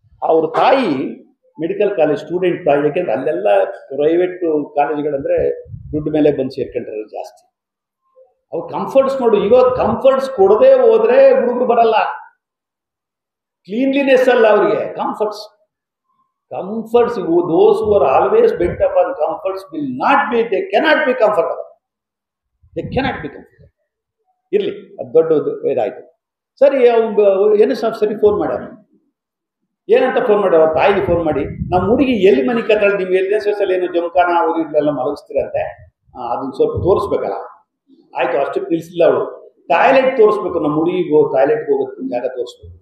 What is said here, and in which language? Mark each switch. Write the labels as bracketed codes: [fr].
[kn] ಅವ್ರ ತಾಯಿ medical college student ತಾಯಿ, ಯಾಕೆಂದ್ರೆ ಅಲ್ಲೆಲ್ಲ ಪ್ರೈವೇಟ್ ಕಾಲೇಜುಗಳಂದ್ರೆ ದುಡ್ಡು ಮೇಲೆ ಬಂದು ಸೇರ್ಕೊಂಡ್ರೆ ಜಾಸ್ತಿ. ಅವ್ರು ಕಂಫರ್ಟ್ಸ್ ನೋಡು, ಇವಾಗ ಕಂಫರ್ಟ್ಸ್ ಕೊಡದೆ ಹೋದ್ರೆ ಹುಡುಗರು ಬರಲ್ಲ. ಕ್ಲೀನ್ಲಿನೆಸ್ ಅಲ್ಲ ಅವರಿಗೆ, comforts. [en] those who are always bent upon comforts will not be, they cannot be comfortable. They cannot be comfortable. [kn] ಇರ್ಲಿ, ಅದು ದೊಡ್ಡದು ಇದಾಯ್ತು. ಸರಿ, NSF ಸರಿ ಫೋನ್ ಮಾಡ್ಯಾರ. ಏನಂತ ಫೋನ್ ಮಾಡಿ, ಅವ್ರ ತಾಯಿಗೆ ಫೋನ್ ಮಾಡಿ, ನಮ್ಮ ಹುಡುಗಿ ಎಲ್ಲಿ ಮನೆ ಕತ್ತಾಳೆ, ನೀವು NSS ಅಲ್ಲಿ ಏನು ಜಮಖಾನ ಅವರು ಇಲ್ಲೆಲ್ಲ ಮಲಗಿಸ್ತೀರಂತೆ, ಅದನ್ನ ಸ್ವಲ್ಪ ತೋರಿಸ್ಬೇಕಲ್ಲ. ಆಯ್ತು, ಅಷ್ಟಕ್ಕೆ ನಿಲ್ಸಿಲ್ಲ ಅವಳು. ಟಾಯ್ಲೆಟ್ ತೋರಿಸ್ಬೇಕು, ನಮ್ಮ ಹುಡುಗಿಗೆ ಟಾಯ್ಲೆಟ್ಗೆ ಹೋಗೋದು ಜಾಗ ತೋರಿಸ್ಬೇಕು.